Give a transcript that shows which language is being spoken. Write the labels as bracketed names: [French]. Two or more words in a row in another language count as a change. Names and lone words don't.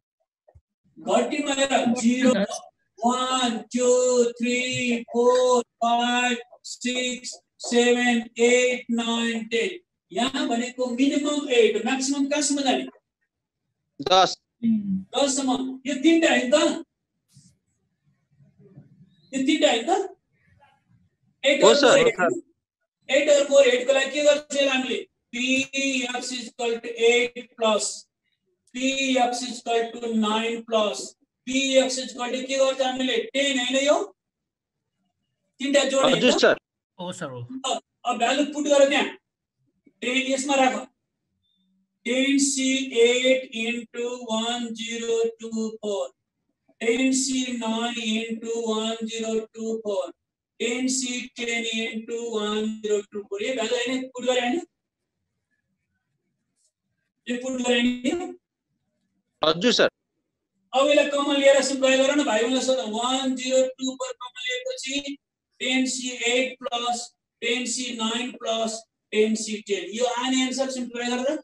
[Nepali] गतिमा 0 1 2 3 4 5 6 7 8 9 10. यहाँ भनेको मिनिमम 8 म्याक्सिमम कहाँसम्म जाने? 10 सम्म. यो तीनटा है त? यो तीनटा है त? 8 हो और सर. 8 और 4 8 को लागि के गर्छ हामीले? [English] Px is equal to 8 plus Px is equal to 9 plus Px is equal to [Nepali] के गर्छ हामीले? 10 हैन यो? तीनटा जोड्ने. हजुर सर. हो सर हो. अब [English] value put [Nepali] गर त्यहाँ. 10 यसमा राख. 10C8 into 1024 10C9 into 1024 10C10 into 1024 ये भ्यालु हैन पुट गरे हैन? यो पुट गरे हैन? हजुर सर. अब यसलाई कमन लिएर सिम्प्लिफाई गर न भाइ बहिनीले सोध. 1024 कमन लिएपछि 10C8 plus 10C9 plus 10C10 यो आउने [English] answer simplify [Nepali] गरेर